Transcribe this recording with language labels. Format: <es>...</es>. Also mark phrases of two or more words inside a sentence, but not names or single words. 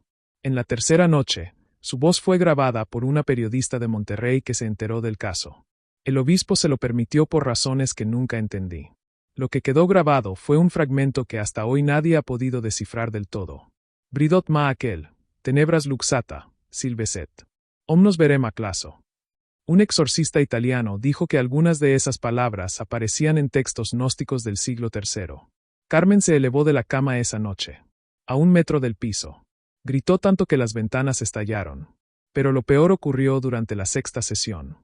<es>En la tercera noche, su voz fue grabada por una periodista de Monterrey que se enteró del caso. El obispo se lo permitió por razones que nunca entendí. Lo que quedó grabado fue un fragmento que hasta hoy nadie ha podido descifrar del todo. Bridot ma aquel, tenebras luxata, silveset. Omnos verema claso. Un exorcista italiano dijo que algunas de esas palabras aparecían en textos gnósticos del siglo III. Carmen se elevó de la cama esa noche. A 1 metro del piso. Gritó tanto que las ventanas estallaron. Pero lo peor ocurrió durante la sexta sesión.</es>